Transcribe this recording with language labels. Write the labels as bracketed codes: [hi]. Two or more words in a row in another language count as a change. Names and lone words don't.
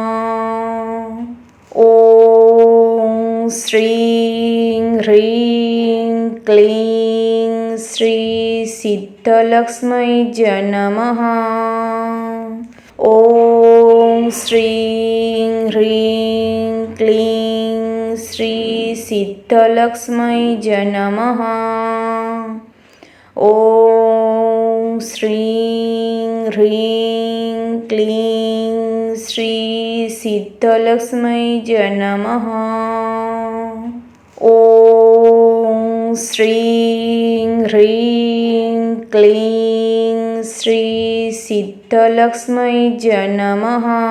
[sa] ॐ श्रीं ह्रीं क्लीं श्री सिद्धलक्ष्मी च नमः। ॐ श्रीं ह्रीं क्लीं श्री सिद्धलक्ष्मी च नमः। ॐ श्रीं ह्रीं क्लीं श्री सिद्धलक्ष्मी च नमः. ॐ श्रीं ह्रीं क्लीं श्री सिद्धलक्ष्मी च नमः.